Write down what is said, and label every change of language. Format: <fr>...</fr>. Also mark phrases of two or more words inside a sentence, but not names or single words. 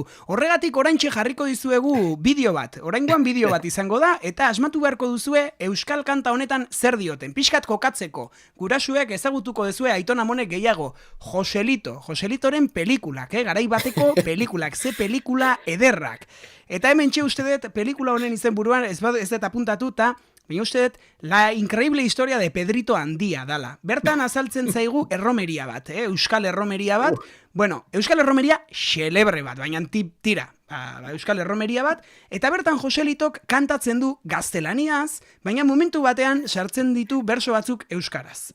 <eu>Horregatik oraintxe jarriko dizuegu bideo bat. Oraingoan bideo bat izango da, eta asmatu beharko duzue euskal kanta honetan zer dioten. Pixkat kokatzeko. Gurasuek ezagutuko duzue Aiton Amonek gehiago. Joselitoren pelikulak, garai bateko pelikulak, ze pelikula ederrak. Eta hemen txe uste dut pelikula honen izen buruan, ez dut apuntatu, eta baina uste dut,</eu> <es>la increíble historia de Pedrito Handia</es> <eu>dala.</eu> <es>Bertan azaltzen zaigu erromeria bat, euskal erromeria bat. Bueno, euskal erromeria xelebre bat, baina tira. euskal erromeria bat, eta bertan Joselitok kantatzen du gaztelaniaz, baina momentu batean sartzen ditu berso batzuk euskaraz.</es>